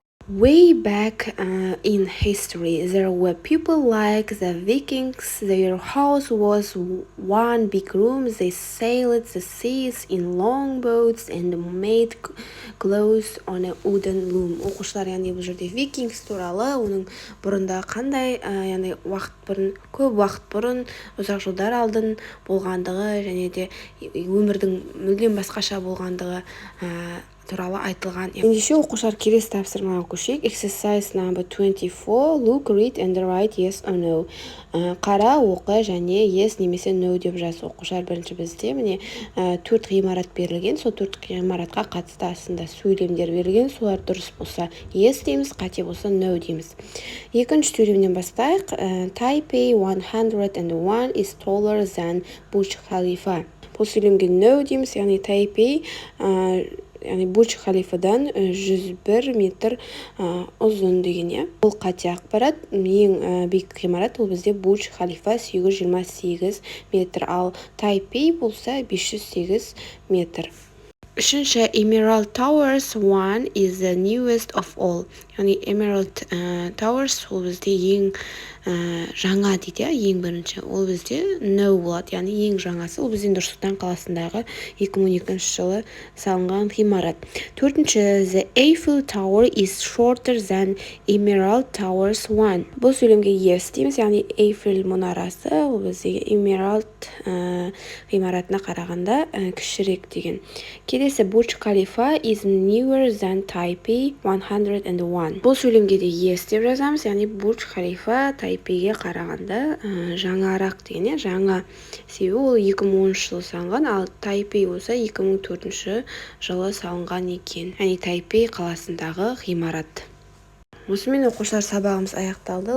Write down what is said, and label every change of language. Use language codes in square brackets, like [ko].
[en] Way back in history, there were people like the Vikings. Their house was one big room. They sailed the seas in long boats and made clothes on a wooden loom. [kk] Оқушылар, яғни бұл жерде Vikings туралы, оның бұрында қандай, яғни көп уақыт бұрын, ұзақ жылдар алдын болғандығы, және де өмірдің мүлдем басқаша болғандығы туралы айтылған. Ендеше оқушылар, келесі тапсырмаға көшейік. [en] Exercise number 24, look, read and write yes or no. [kk] Қара, оқы және yes немесе no деп жаз. Оқушылар, бірінші бізде міне 4 ғимарат берілген, сол 4 ғимаратқа қатысты астында сөйлемдер берілген, солар дұрыс болса yes дейміз, қате болса no дейміз. Екінші сөйлемнен бастайық. [en] Taipei 101 is taller than Burj Khalifa. [kk] Бұл сөйлемге no дейміз, яғни Taipei яғни Бурдж Халифадан 101 метр ұзын деген. Бұл қате ақпарат. Ең биік ғимарат ол бізде Бурдж Халифа 828 метр, ал Тайпей болса 508 метр. Үшінші, [en] Emerald Towers 1 is the newest of all. [kk] Яғни Emerald Towers ол бізде ең жаңа дейді, ең бірінші. Ол бізде no болады, яғни ең жаңасы. Ол бізде Нұр-Сұлтан қаласындағы 2012 жылы салынған ғимарат. Төртінші, [en] The Eiffel Tower is shorter than Emerald Towers 1. [kk] Бұл сөйлемге yes дейміз, яғни Eiffel мұнарасы ол бізде Emerald ғимаратына қарағанда кішірек деген. Келесі, [en] Burj Khalifa is newer than Taipei 101. [kk] Бұл сөйлемге де yes деп жазамыз, яғни Burj Khalifa Тайпейге қарағанда жаңарақ деген, жаңа. Себебі ол 2010 жылы салынған, ал Тайпей болса 2004 жылы салынған екен. Яғни Тайпей қаласындағы ғимарат. Осымен оқушылар сабағымыз аяқталды.